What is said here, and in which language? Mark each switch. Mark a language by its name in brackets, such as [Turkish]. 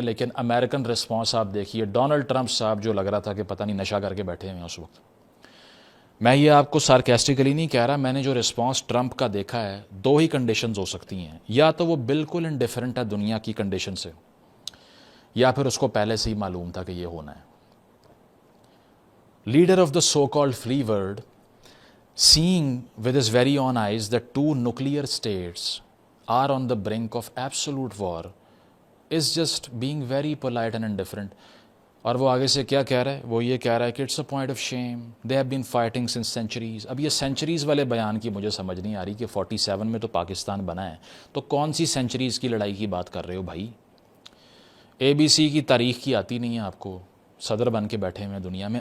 [Urdu] لیکن American response آپ دیکھیے، ڈونلڈ ٹرمپ صاحب جو لگ رہا تھا کہ پتہ نہیں نشہ کر کے بیٹھے ہوئے ہیں اس وقت. میں یہ آپ کو سارکیسٹیکلی نہیں کہہ رہا، میں نے جو رسپانس ٹرمپ کا دیکھا ہے، دو ہی کنڈیشنز ہو سکتی ہیں. یا تو وہ بالکل انڈیفرنٹ ہے دنیا کی کنڈیشن سے، یا پھر اس کو پہلے سے ہی معلوم تھا کہ یہ ہونا ہے. [English] Leader of the so called free world seeing with his very own eyes that two nuclear states are on the brink of absolute war is just being very polite and indifferent. [Urdu] اور وہ آگے سے کیا کہہ رہا ہے؟ وہ یہ کہہ رہا ہے کہ [English] It's a point of shame, they have been fighting since centuries. [Urdu] اب یہ سینچریز والے بیان کی مجھے سمجھ نہیں آ رہی کہ 47 میں تو پاکستان بنا ہے، تو کون سی سینچریز کی لڑائی کی بات کر رہے ہو بھائی؟ اے بی سی کی تاریخ کی آتی نہیں ہے آپ کو، صدر بن کے بیٹھے ہوئے ہیں دنیا میں.